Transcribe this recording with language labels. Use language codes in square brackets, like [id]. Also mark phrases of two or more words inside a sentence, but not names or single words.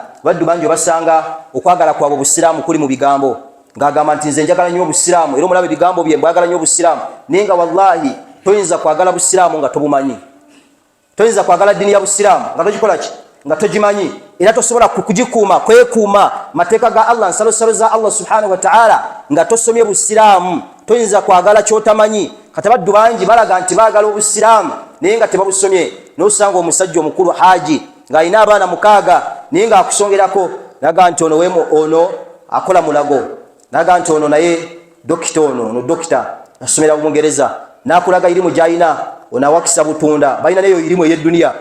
[lg] Baddu bangi obasanga okwagala kwabwe obusiraamu kuli mu bigambo ng'agamba nti nze njagala nnyo obusiraamu era omulaba ebigambo bye mbwagala nnyo obusiraamu naye nga wallahi toyinza kwagala busiraamu nga tobumanyi. Toyinza kwagala ddiini ya busiraamu nga togikola ki nga togimanyi era tosobola kugikuuma kwekuuma mateeka ga Allah nsalosalo za [ar] الله سبحانه وتعالى [lg] nga tosomye busiraamu. Toyinza kwagala kyotamanyi. Kati baddu bangi balaga nti baagala obusiraamu naye nga tebabusomye n'osanga omusajja omukulu haji ng'alina abaana 6 naye ng'akusongerako naga nti ono akola mulago naga nti ono naye dokita ono dokita asomera mu Bungereza n'akulaga irimu gy'alina ono awakisa butunda balina neyo irimu ey'edduniya